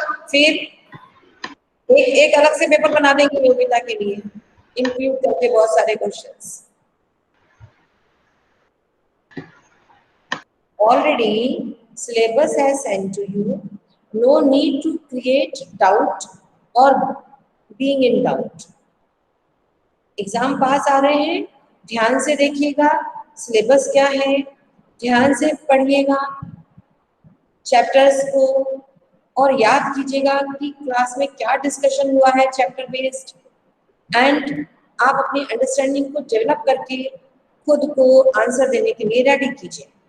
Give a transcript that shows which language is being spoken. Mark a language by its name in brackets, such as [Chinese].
[Hindi] फिर एक अलग से पेपर बना देंगे योगिता के लिए, इंक्लूड करके बहुत सारे questions. [English] Already syllabus has sent to you. No need to create doubt or being in doubt. [Hindi] Exam पास आ रहे हैं, ध्यान से देखिएगा सिलेबस क्या है, ध्यान से पढ़िएगा चैप्टर्स को और याद कीजिएगा कि क्लास में क्या डिस्कशन हुआ है चैप्टर बेस्ड, एंड आप अपनी अंडरस्टैंडिंग को डेवलप करके खुद को आंसर देने के लिए रेडी कीजिए.